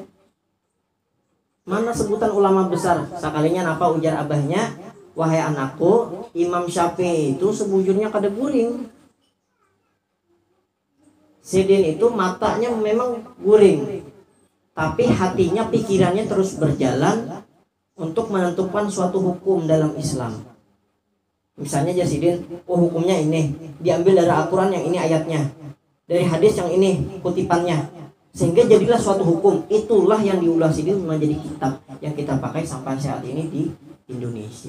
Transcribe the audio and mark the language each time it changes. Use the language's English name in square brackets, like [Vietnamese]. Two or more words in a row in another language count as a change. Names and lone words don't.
[Banjar] Mana sebutan ulama besar? Sekalinya napa ujar abahnya, wahai anakku, Imam Syafi'i itu sebujurnya kada guring. Sidin itu matanya memang guring, tapi hatinya, pikirannya terus berjalan untuk menentukan suatu hukum dalam Islam. [Indonesian] Misalnya Jasidin, hukumnya ini diambil dari Al-Quran yang ini ayatnya, dari hadis yang ini kutipannya, sehingga jadilah suatu hukum. Itulah yang diulah Sidin menjadi kitab yang kita pakai sampai saat ini di Indonesia.